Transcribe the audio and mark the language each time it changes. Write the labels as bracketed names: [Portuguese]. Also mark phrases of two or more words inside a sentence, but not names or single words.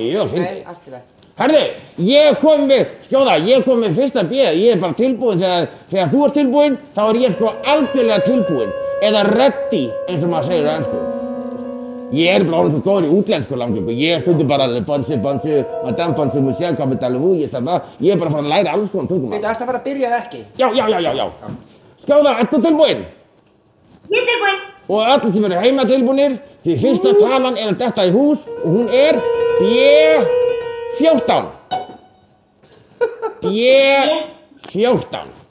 [Icelandic] Nei, allt í lagi. Herðu, ég kom með fyrsta B, ég bara tilbúinn, þegar þú ert tilbúinn, þá ég sko algjörlega tilbúinn, eða ready, eins og maður segir á ensku. Ég bara orðinn svo góður í útlensku langleiku, ég stundum bara bonsu, [French] madame bonsu, monsieur, comment allez-vous, [Icelandic] ég bara fara að læra alls konar tungumál. Veitu, ætti að fara að byrja eða ekki? Já. Skjóða, ert þú tilbúinn? Ég er tilbúinn. Og allir sem eru heima tilbúnir, því fyrsta talan að detta í hús, og hún er B14. B14.